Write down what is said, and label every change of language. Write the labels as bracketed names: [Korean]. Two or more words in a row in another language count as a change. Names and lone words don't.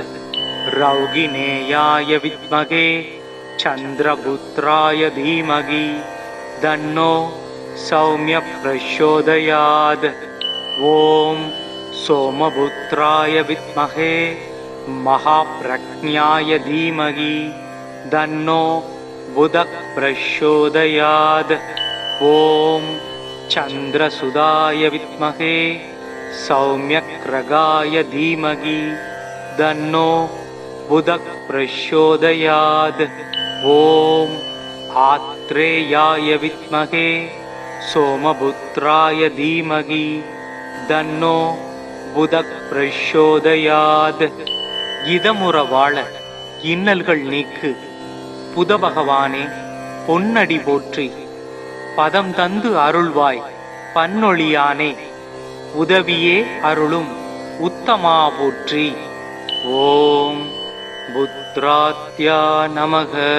[Sanskrit] रौहिणेयाय विद्महे चन्द्रपुत्राय धीमहि तन्नो सौम्य प्रचोदयात्. ॐ सोमपुत्राय विद्महे महाप्रज्ञाय धीमहि तन्नो बुधः प्रचोदयात्. ஓம் चन्द्रसुधाय विद्महे सौम्यग्रगाय धीमहि तन्नो बुधः प्रचोदयात्। ॐ आत्रेयाय विद्महे सोमपुत्राय धीमहि तन्नो बुधः प्रचोदयात्। [Tamil] இதமுற வாழ இன்னல்கள் நீக்கு புத பகவானே பொன்னடி போற்றி பதம் தந்து அருள்வாய் பன்னொழியானே உதவியே அருளும் உத்தமா போற்றி. [Sanskrit] ॐ पुत्राद्या नमः.